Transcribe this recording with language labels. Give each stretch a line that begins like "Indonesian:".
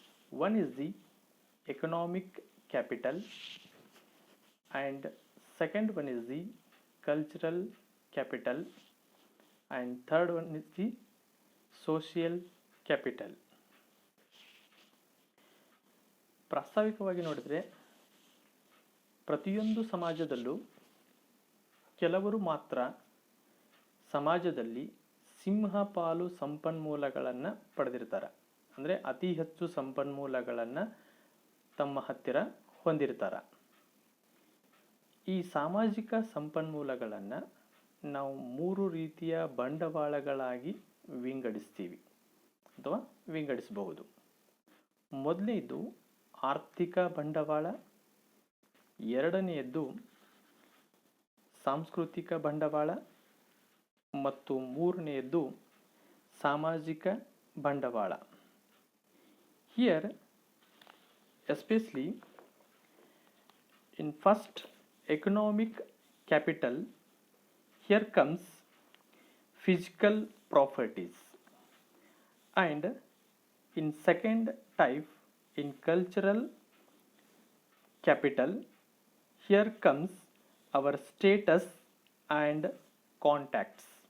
English: One is the economic capital, and second one is the cultural capital, and third one is the social capital.
Kannada: ಪ್ರಾಸ್ತಾವಿಕವಾಗಿ ನೋಡಿದರೆ ಪ್ರತಿಯೊಂದು ಸಮಾಜದಲ್ಲೂ ಕೆಲವರು ಮಾತ್ರ ಸಮಾಜದಲ್ಲಿ ಸಿಂಹಪಾಲು ಸಂಪನ್ಮೂಲಗಳನ್ನು ಪಡೆದಿರ್ತಾರೆ. ಅಂದರೆ ಅತಿ ಹೆಚ್ಚು ಸಂಪನ್ಮೂಲಗಳನ್ನು ತಮ್ಮ ಹತ್ತಿರ ಹೊಂದಿರ್ತಾರೆ. ಈ ಸಾಮಾಜಿಕ ಸಂಪನ್ಮೂಲಗಳನ್ನು ನಾವು ಮೂರು ರೀತಿಯ ಬಂಡವಾಳಗಳಾಗಿ ವಿಂಗಡಿಸ್ತೀವಿ ಅಥವಾ ವಿಂಗಡಿಸಬಹುದು. ಮೊದಲನೇದು ಆರ್ಥಿಕ ಬಂಡವಾಳ, ಎರಡನೆಯದ್ದು ಸಾಂಸ್ಕೃತಿಕ ಬಂಡವಾಳ ಮತ್ತು ಮೂರನೆಯದ್ದು ಸಾಮಾಜಿಕ ಬಂಡವಾಳ.
English: Here, especially in first economic capital, here comes physical properties, and in second type, in cultural capital, here comes our status and contacts.